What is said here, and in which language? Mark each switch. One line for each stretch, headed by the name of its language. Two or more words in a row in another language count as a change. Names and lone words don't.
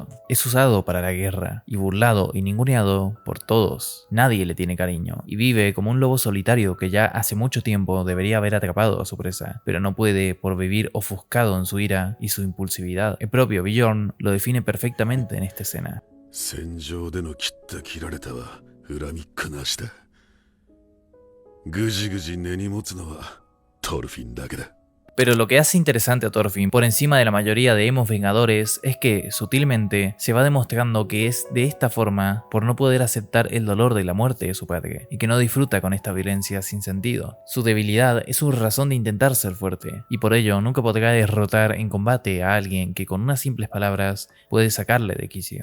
Spanish: Es usado para la guerra, y burlado y ninguneado por todos. Nadie le tiene cariño, y vive como un lobo solitario que ya hace mucho tiempo debería haber atrapado a su presa, pero no puede por vivir ofuscado en su ira y su impulsividad. El propio Bjorn lo define perfectamente en esta escena.
Japanese: 戦場での切った切られたは恨みっこなしだ。ぐじぐじ根に持つのはトルフィンだけだ。
Spanish: Pero lo que hace interesante a Thorfinn, por encima de la mayoría de emos vengadores, es que, sutilmente, se va demostrando que es de esta forma por no poder aceptar el dolor de la muerte de su padre, y que no disfruta con esta violencia sin sentido. Su debilidad es su razón de intentar ser fuerte, y por ello nunca podrá derrotar en combate a alguien que con unas simples palabras puede sacarle de quicio.